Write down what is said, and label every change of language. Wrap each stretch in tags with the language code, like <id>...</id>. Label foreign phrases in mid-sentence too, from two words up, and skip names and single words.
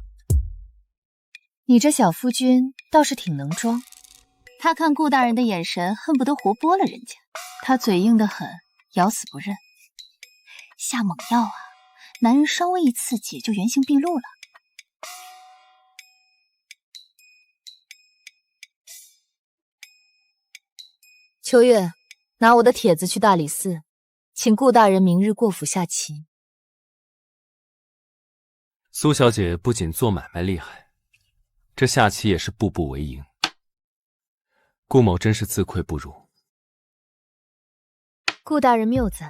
<zh>你這小夫君倒是挺能裝，他看顧大人的眼神恨不得活剝了人家，他嘴硬得很，咬死不認。下猛藥啊，男人稍微一刺激就原形畢露了。秋月，拿我的帖子去大理寺，請顧大人明日過府下棋。蘇小姐不僅做買賣厲害，這下棋也是步步為營。顧某真是自愧不如。顧大人謬讚。</zh>